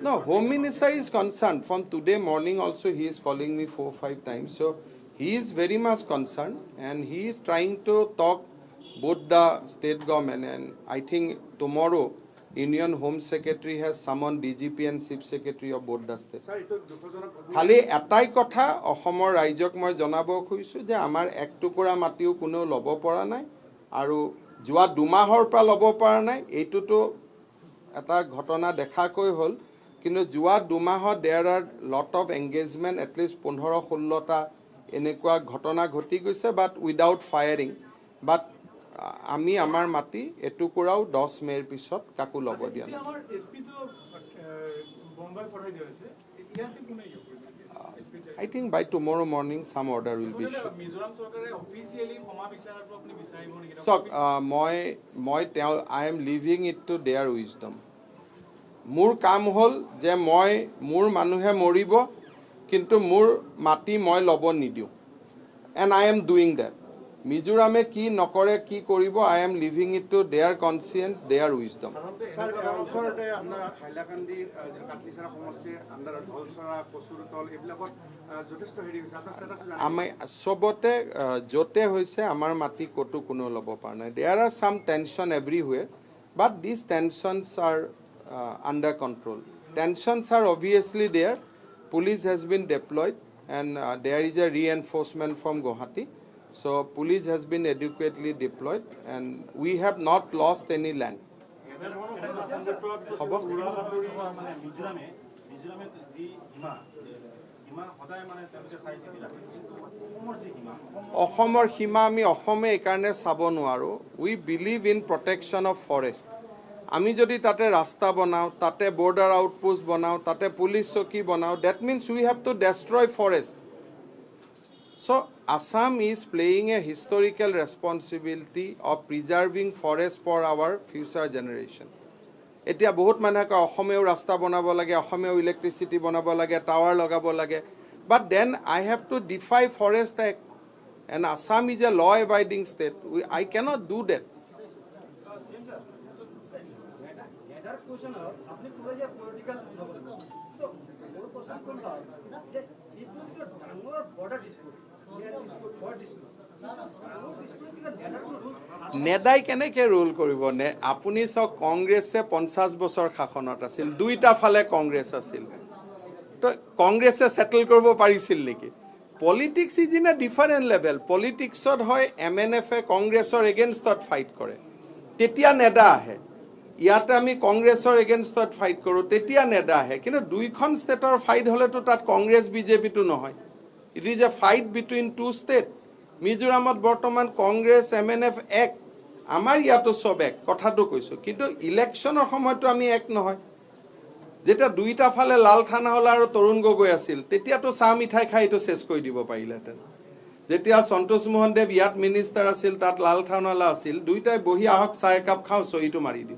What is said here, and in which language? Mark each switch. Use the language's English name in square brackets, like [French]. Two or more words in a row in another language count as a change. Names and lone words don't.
[English] No, Home Minister is concerned. From today morning also he is calling me 4 or 5 times. So he is very much concerned and he is trying to talk both the state government, and I think tomorrow Union Home Secretary has summoned DGP and Chief Secretary of both the states. [Assamese] খালি এটাই কথা অসমৰ ৰাইজক মই জনাব খুজিছোঁ যে আমাৰ এক টুকুৰা মাটিও কোনো ল'ব পৰা নাই আৰু যোৱা 2 মাহৰ পৰা ল'ব পৰা নাই। এইটোতো এটা ঘটনা দেখাকৈ হ'ল, কিন্তু যোৱা 2 মাহত [English] there are lot of engagement atleast [Assamese] 15-16টা এনেকুৱা ঘটনা ঘটি গৈছে, [English] but without firing. [Assamese] বাট আমি আমাৰ মাটি এটুকুৰাও 10 মেৰ পিছত কাকো ল'ব দিয়া নাই। [English] I think by tomorrow morning some order will be issued. So I am leaving it to their wisdom. [Assamese] মোৰ কাম হ'ল যে মোৰ মানুহে মৰিব কিন্তু মোৰ মাটি মই ল'ব নিদিওঁ, [English] and I am doing that. [Assamese] মিজোৰামে কি নকৰে কি কৰিব, [English] I am leaving it to their conscience, their wisdom. [Assamese] স্যার ওচৰতে আপোনাৰ হাইলাকান্দিৰ কাটলিচৰা সমষ্টিৰ আণ্ডাৰত ঢলচৰা কচুৰতল এইবিলাকত যথেষ্ট হেৰি হৈছে। আপোনাৰ ষ্টেটাছ আমি সবতে য'তে হৈছে আমাৰ মাটি ক'তো কোনো ল'ব পৰা নাই। [English] There are some tension everywhere, but these tensions are under control. Tensions are obviously there. Police has been deployed and there is a reinforcement from Guwahati. So police has been adequately deployed and we have not lost any land. [Assamese] হ'ব? মানে মিজোৰামে যি সীমা সদায় মানে তেওঁলোকে চাই চিতি ৰাখে কিন্তু অসমৰ যি সীমা অসমৰ সীমা আমি অসমে এইকাৰণে চাব নোৱাৰোঁ. [English] we believe in protection of forest. [Assamese] আমি যদি তাতে ৰাস্তা বনাওঁ, তাতে [English] border outpost [Assamese] বনাওঁ, তাতে পুলিচ চকী বনাওঁ, [English] that means we have to destroy forest. So Assam is playing a historical responsibility of preserving forest for our future generation. [Assamese] এতিয়া বহুত মানুহে কয় অসমেও ৰাস্তা বনাব লাগে, অসমেও ইলেক্ট্ৰিচিটি বনাব লাগে, টাৱাৰ লগাব লাগে. [English] But then I have to defy Forest Act. And Assam is a law-abiding state. I cannot do that. [Assamese] নেডাই কেনেকৈ ৰোল কৰিব নে? আপুনি চাওক কংগ্ৰেছে 50 বছৰ শাসনত আছিল, দুইটা ফালে কংগ্ৰেছ আছিল. তো কংগ্ৰেছে ছেটেল কৰিব পাৰিছিল নেকি? [English] politics is in a different level. [Assamese] পলিটিক্সত হয় MNF-এ কংগ্ৰেছৰ এগেইনষ্টত ফাইট কৰে, তেতিয়া নেডা আহে. ইয়াতে আমি কংগ্ৰেছৰ এগেইনষ্টত ফাইট কৰোঁ, তেতিয়া নেডা আহে. কিন্তু দুইখন ষ্টেটৰ ফাইট হ'লেতো তাত কংগ্ৰেছ বিজেপিটো নহয়. [English] it is a fight between two state. [Assamese] মিজোৰামত বৰ্তমান কংগ্ৰেছ MNF এক, আমাৰ ইয়াতো চব এক, কথাটো কৈছোঁ. কিন্তু ইলেকশ্যনৰ সময়তো আমি এক নহয়. যেতিয়া দুইটা ফালে লাল থানাৱালা আৰু তৰুণ গগৈ আছিল, তেতিয়াতো চাহ মিঠাই খাই এইটো চেছ কৰি দিব পাৰিলেহেঁতেন. যেতিয়া সন্তোষ মোহন দেৱ ইয়াত মিনিষ্টাৰ আছিল, তাত লাল থানাৱালা আছিল, দুইটাই বহি আহক চাহ একাপ খাওঁ, চহীটো মাৰি দিওঁ.